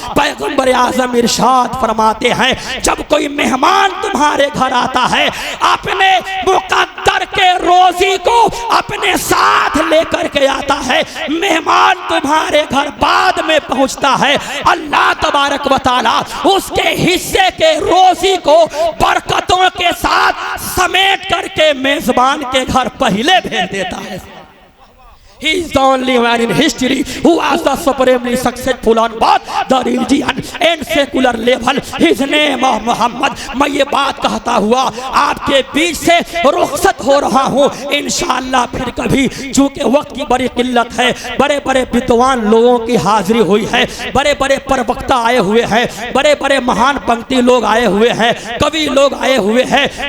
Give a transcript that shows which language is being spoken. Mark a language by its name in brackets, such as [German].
[Hindi] पैगंबर आज़म इरशाद फरमाते हैं, जब कोई मेहमान तुम्हारे घर आता है, अपने मुकद्दर के रोजी को अपने साथ लेकर के आता है। मेहमान तुम्हारे घर बाद में पहुंचता है, अल्लाह तबारक व तआला उसके हिस्से के रोजी को बरकतों के साथ समेट करके मेजबान के घर पहले भेज देता है। [English] He is the only man in history who was the supremely successful on both the religion and secular level. His name of Muhammad। [Hindi] मैं ये बात कहता हुआ आपके बीच से रुखसत हो रहा हूँ, इंशाअल्लाह फिर कभी, चूँकि वक्त की बड़ी किल्लत है। बड़े बड़े विद्वान लोगों की हाजिरी हुई है, बड़े बड़े प्रवक्ता आए हुए हैं, बड़े बड़े महान पंक्ति लोग आए हुए हैं, कवि लोग आए हुए हैं।